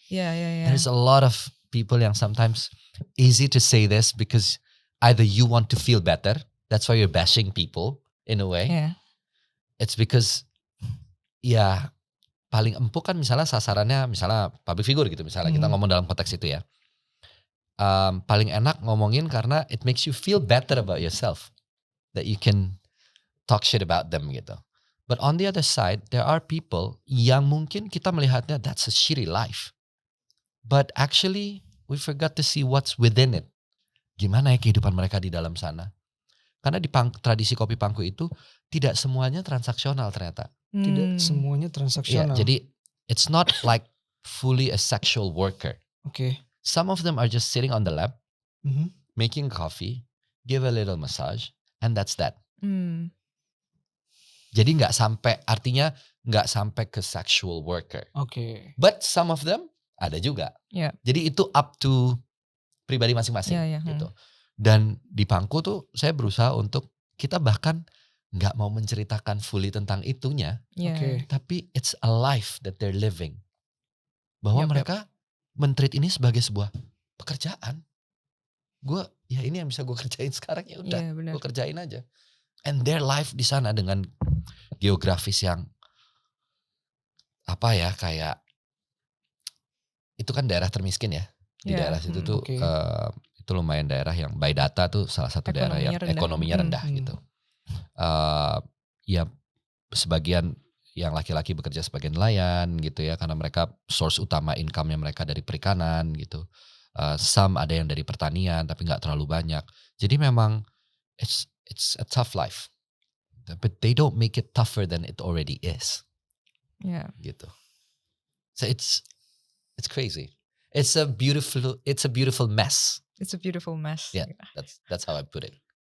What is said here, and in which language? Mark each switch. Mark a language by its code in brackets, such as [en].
[en] There's a lot of people yang sometimes easy to say this because either you want to feel better, that's why you're bashing people in a way. Yeah. [id] It's because ya paling empuk kan misalnya sasarannya misalnya public figure gitu misalnya kita ngomong dalam konteks itu ya. Paling enak ngomongin karena [en] it makes you feel better about yourself. That you can talk shit about them gitu. But on the other side, there are people [id] yang mungkin kita melihatnya [en] that's a shitty life. But actually we forgot to see what's within it. [id] Gimana ya kehidupan mereka di dalam sana. Karena di tradisi Kopi Pangku itu tidak semuanya transaksional ternyata. Tidak semuanya Ya, transaksional. [en] jadi it's not like fully a sexual worker. Okay. Some of them are just sitting on the lap, making coffee, give a little massage, and that's that. [id] Jadi nggak sampai ke sexual worker. [en] Okay. But some of them [id] ada juga. [en] Yeah. [id] Jadi itu up to pribadi masing-masing gitu. Dan di Pangku tuh saya berusaha untuk kita bahkan nggak mau menceritakan fully tentang itunya, [en] Okay. tapi it's a life that they're living. [id] Bahwa mereka men-treat ini sebagai sebuah pekerjaan. Ya ini yang bisa gue kerjain sekarang ya udah, gue kerjain aja. [en] And their life [id] di sana dengan geografis yang apa ya kayak itu kan daerah termiskin ya. Di daerah situ tuh itu lumayan daerah yang by data tuh salah satu daerah yang ekonominya rendah gitu. Ya sebagian yang laki-laki bekerja sebagai nelayan gitu ya karena mereka source utama income-nya mereka dari perikanan gitu. Some ada yang dari pertanian tapi nggak terlalu banyak. Jadi memang [en] it's a tough life. But they don't make it tougher than it already is. Yeah. Gitu. So it's crazy. It's a beautiful mess. It's a beautiful mess. Yeah, that's how I put it.